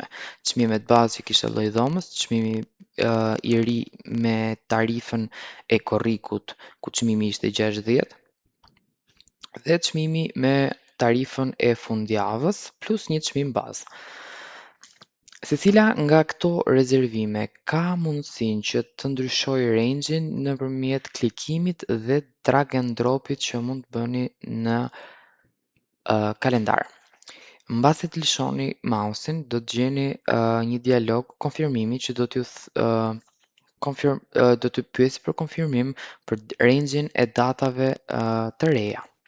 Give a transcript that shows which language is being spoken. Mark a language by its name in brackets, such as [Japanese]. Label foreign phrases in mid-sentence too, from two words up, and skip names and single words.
[Albanian] Çmimet bazë që kishte lloji dhomës, çmimi i ri me tarifën e korrikut, ku çmimi ishte 60, dhe çmimi me tarifën e fundjavës plus një çmim bazë. Secila nga këto rezervime ka mundësinë që të ndryshojë range-in nëpërmjet klikimit dhe [English] drag and drop-it [Albanian] që mund të bëni në kalendar. Mbasi të lëshoni mausin, do të gjeni një dialog konfirmimi që do t'ju do t'ju pyesi për konfirmim për range-in e datave të reja.